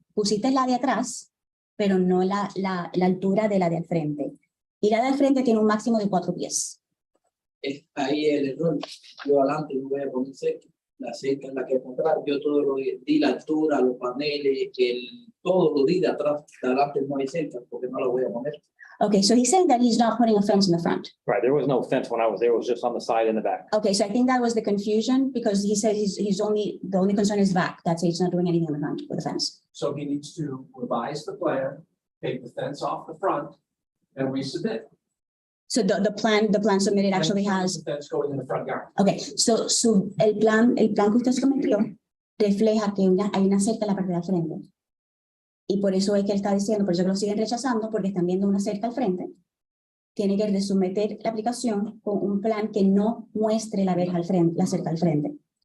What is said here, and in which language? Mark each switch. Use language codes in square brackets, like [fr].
[es] Pusiste la de atrás, pero no la altura de la de al frente. Y la de al frente tiene un máximo de 4 pies. Ahí el error. Yo adelante no voy a poner cerca. La cerca es la que encontrar. Yo todo lo di la altura, los paneles, todo lo di de atrás. De adelante no hay cerca porque no la voy a poner. [en] Okay, so he said that he's not putting a fence in the front. Right, there was no fence when I was there, it was just on the side and the back. Okay, so I think that was the confusion because he said the only concern is back. That's it, he's not doing anything in the front with the fence. So he needs to revise the plan, take the fence off the front and resubmit. So the plan submitted actually has, The fence going in the front yard. [es] okay, so el plan que usted sometió refleja que hay una cerca en la parte de al frente. Y por eso es que él está diciendo, por eso que lo siguen rechazando, porque están viendo una cerca al frente. Tiene que resometer la aplicación con un plan que no muestre la verja al frente, la cerca al frente.